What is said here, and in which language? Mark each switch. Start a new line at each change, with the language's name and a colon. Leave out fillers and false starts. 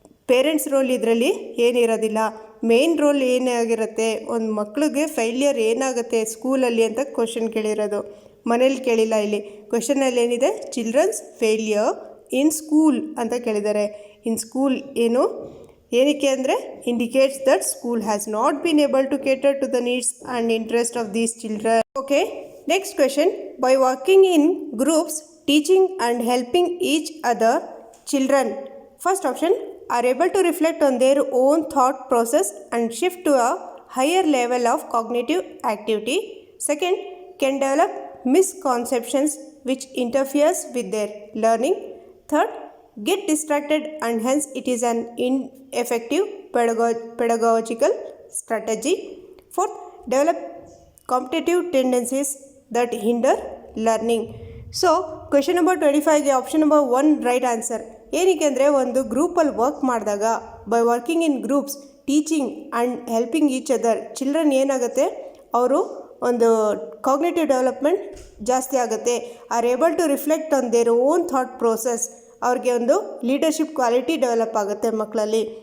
Kannada: Parents roll ಇದರಲ್ಲಿ ಏನಿರೋದಿಲ್ಲ. Main role ಏನಾಗಿರುತ್ತೆ, ಒಂದು ಮಕ್ಕಳಿಗೆ ಫೇಲ್ಯೂರ್ ಏನಾಗುತ್ತೆ ಸ್ಕೂಲಲ್ಲಿ ಅಂತ ಕ್ವಶನ್ ಕೇಳಿರೋದು, ಮನೇಲಿ ಕೇಳಿಲ್ಲ. ಇಲ್ಲಿ ಕ್ವಶನಲ್ಲಿ ಏನಿದೆ, ಚಿಲ್ಡ್ರನ್ಸ್ ಫೇಲ್ಯೂರ್ ಇನ್ ಸ್ಕೂಲ್ ಅಂತ ಕೇಳಿದ್ದಾರೆ.
English: in school
Kannada: ಏನಕ್ಕೆ ಅಂದರೆ,
English: Indicates that school has not been able to cater to the needs and interest of these children. Okay, next question. By working in groups, teaching and helping each other, children first option are able to reflect on their own thought process and shift to a higher level of cognitive activity. Second, can develop misconceptions which interferes with their learning. Third, get distracted and hence it is an ineffective pedagogical strategy. Fourth, develop competitive tendencies that hinder learning. So question number 25ಗೆ option number 1 right answer.
Kannada: ಏನಕ್ಕೆ ಅಂದರೆ, ಒಂದು ಗ್ರೂಪಲ್ಲಿ work ಮಾಡಿದಾಗ,
English: by working in groups, teaching and helping each other,
Kannada: children ಏನಾಗುತ್ತೆ, ಅವರು ಒಂದು cognitive development ಜಾಸ್ತಿ ಆಗುತ್ತೆ.
English: are able to reflect on their own thought process,
Kannada: ಅವ್ರಿಗೆ ಒಂದು ಲೀಡರ್ಶಿಪ್ ಕ್ವಾಲಿಟಿ ಡೆವಲಪ್ ಆಗುತ್ತೆ ಮಕ್ಕಳಲ್ಲಿ.